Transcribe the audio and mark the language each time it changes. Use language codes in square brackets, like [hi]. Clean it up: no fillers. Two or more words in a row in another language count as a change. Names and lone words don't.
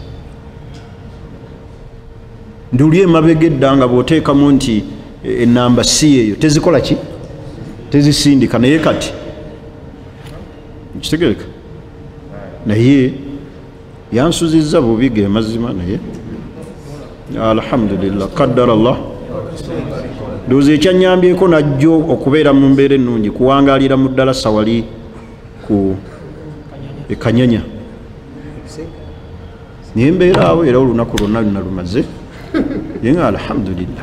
[lg] Nduli emabega edda nga bw'oteekamu nti ennamba si eyo tezikola ki, tezisindika. Naye kati nkitegereka, naye yansuzizza bubi ge mazima, naye alhamdulillah [ar] قدر الله. [lg] Ndowooza ekyanyambyeko najjo okubeera mu mbeera ennungi, kuwangaalira mu ddalasa wali ku Kanyanya, naye mbeera awo era olunaku lwonna luna lumaze, naye nga alhamdulillah.